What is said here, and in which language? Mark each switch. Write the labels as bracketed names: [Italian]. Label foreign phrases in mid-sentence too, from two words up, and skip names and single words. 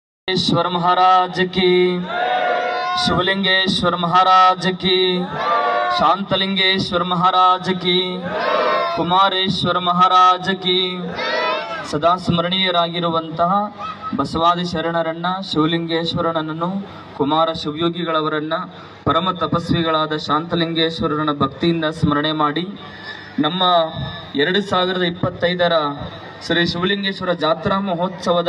[Hindi] ईश्वर महाराज की, शिवलिंगेश्वर महाराज की, शांतलिंगेश्वर महाराज की, कुमारेश्वर महाराज की. [Kannada] ಸದಾ ಸ್ಮರಣೀಯರಾಗಿರುವಂತಹ ಬಸವಾದಿ ಶರಣರನ್ನ, ಶಿವಲಿಂಗೇಶ್ವರನನ್ನು, ಕುಮಾರ ಶಿವಯೋಗಿಗಳವರನ್ನ, ಪರಮ ತಪಸ್ವಿಗಳಾದ ಶಾಂತಲಿಂಗೇಶ್ವರನ ಭಕ್ತಿಯಿಂದ ಸ್ಮರಣೆ ಮಾಡಿ ನಮ್ಮ 2025ರ ಶ್ರೀ ಶಿವಲಿಂಗೇಶ್ವರ ಜಾತ್ರಾ ಮಹೋತ್ಸವದ